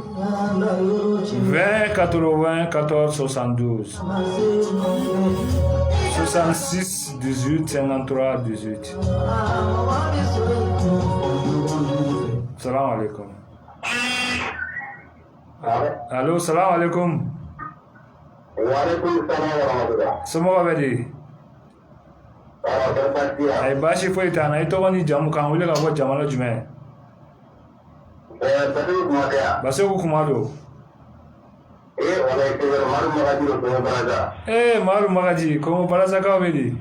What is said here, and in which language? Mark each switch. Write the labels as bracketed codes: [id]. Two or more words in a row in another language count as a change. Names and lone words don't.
[bm] 20 80 14 72 66 18 53 18. [ar] سلام عليكم. Allo, سلام عليكم. وعليكم السلام ورحمة الله. [bm] Somɔgɔw bɛ di? Ayi baasi foyi t'an na i tɔgɔ ni jamu k'an wele ka bɔ jamana jumɛn? Basiru Kumate yan. Basiru kuma don. Walayi Maru Magaji don Kongo Baraza. Maru Magaji Kongo Barazakaw bɛ di?